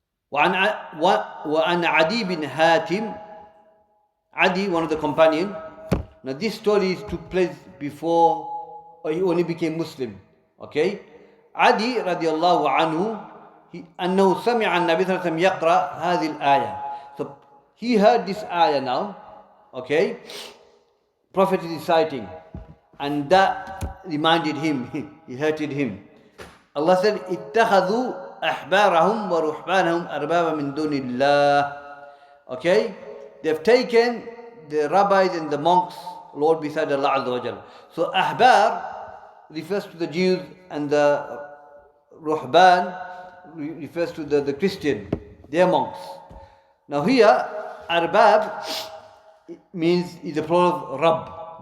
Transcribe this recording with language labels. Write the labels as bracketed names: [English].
[Arabic] وعن عدي بن هاتم, [English] Adi, one of the companions. Now this story took place before he only became Muslim. Okay? [Arabic] Adi radiallahu anhu, أنه سمع النبي صلى الله عليه وسلم يقرأ هذه الآية. [English] So he heard this ayah now. Okay? Prophet is reciting. And that reminded him, it hurted him. Allah said, [Arabic] اتخذوا أحبارهم ورهبانهم أربابا من دون الله. [English] Okay? They've taken the rabbis and the monks, Lord beside Allah Azza wa Jal. So ahbar refers to the Jews and the ruhban refers to the Christian, they are monks. Now here, arbab means is the plural of Rabb.